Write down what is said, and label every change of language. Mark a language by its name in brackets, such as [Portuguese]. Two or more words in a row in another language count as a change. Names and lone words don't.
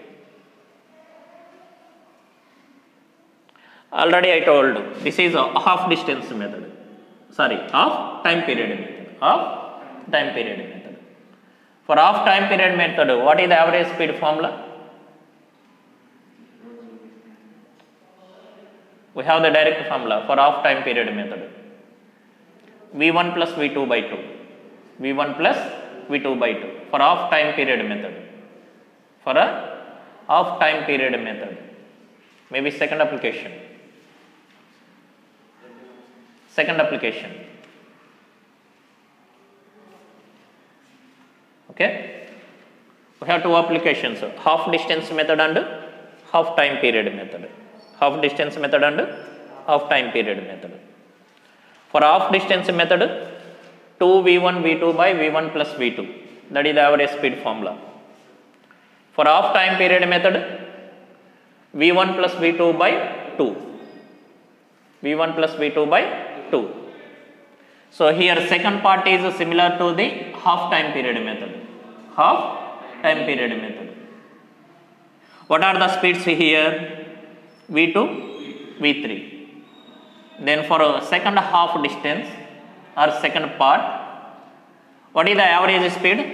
[English] Already I told this is a half distance method. Half time period method. Half time period method. For half time period method, what is the average speed formula? We have the direct formula for half time period method. V1 plus V2 by 2. V1 plus V2 by 2 for half time period method. For a half time period method. Maybe second application. Okay? We have two applications, half distance method and half time period method. Half distance method and half time period method. For half distance method, 2v1 v2 by v1 plus v2. That is the average speed formula. For half time period method, v1 plus v2 by 2. v1 plus v2 by 2. So here second part is similar to the half time period method. Half time period method. What are the speeds here? v2, v3. Then for a second half distance or second part, what is the average speed?